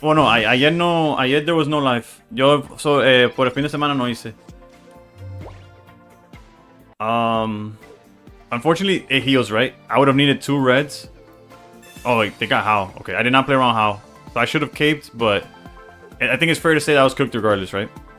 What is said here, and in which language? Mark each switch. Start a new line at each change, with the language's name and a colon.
Spanish: Bueno, ayer no, ayer
English: there was no live.
Spanish: Yo, por el fin de semana no hice.
English: Unfortunately, it heals, right? I would have needed 2 reds. Oh, wait, they got How. Okay, I did not play around How. So I should have caped, but I think it's fair to say that I was cooked regardless, right?